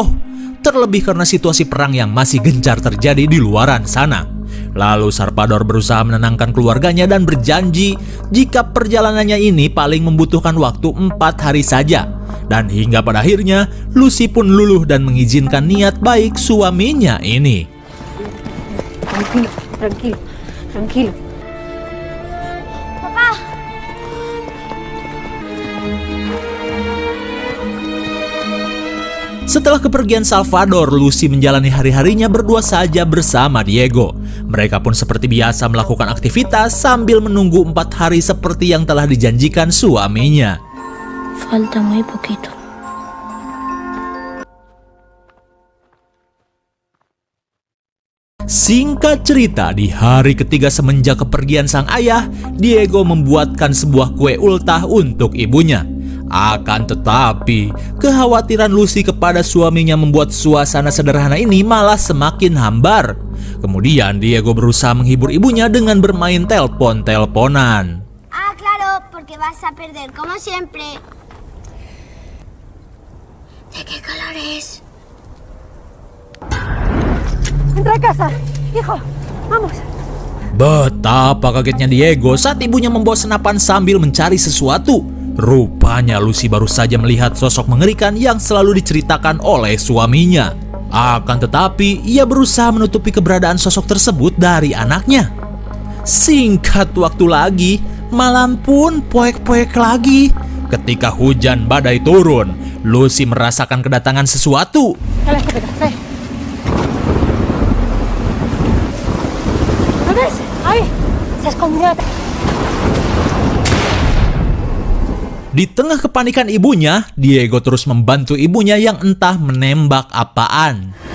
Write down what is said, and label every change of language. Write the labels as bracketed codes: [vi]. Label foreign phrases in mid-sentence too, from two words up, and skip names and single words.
[id] Terlebih karena situasi perang yang masih gencar terjadi di luaran sana. Lalu Salvador berusaha menenangkan keluarganya dan berjanji jika perjalanannya ini paling membutuhkan waktu 4 hari saja. Dan hingga pada akhirnya, Lucy pun luluh dan mengizinkan niat baik suaminya ini. [es] Tranquilo, tranquilo, tranquilo. Papá. [id] Setelah kepergian Salvador, Lucy menjalani hari-harinya berdua saja bersama Diego. Mereka pun seperti biasa melakukan aktivitas sambil menunggu 4 hari seperti yang telah dijanjikan suaminya. [es] Falta muy poquito. [id] Singkat cerita, di hari ketiga semenjak kepergian sang ayah, Diego membuatkan sebuah kue ultah untuk ibunya. Akan tetapi, kekhawatiran Lucy kepada suaminya membuat suasana sederhana ini malah semakin hambar. Kemudian Diego berusaha menghibur ibunya dengan bermain telepon-teleponan. [es] Ah, claro, porque vas a perder como siempre. ¿De qué color es? Entra a casa, hijo, vamos. [id] Betapa kagetnya Diego saat ibunya membawa senapan sambil mencari sesuatu. Rupanya Lucy baru saja melihat sosok mengerikan yang selalu diceritakan oleh suaminya. Akan tetapi, ia berusaha menutupi keberadaan sosok tersebut dari anaknya. Singkat waktu lagi, malam pun poek-poek lagi. Ketika hujan badai turun, Lucy merasakan kedatangan sesuatu. [es] Dale la escopeta, ve. ¿Lo ves? Ahí, se escondió. [id] Di tengah kepanikan ibunya, Diego terus membantu ibunya yang entah menembak apaan.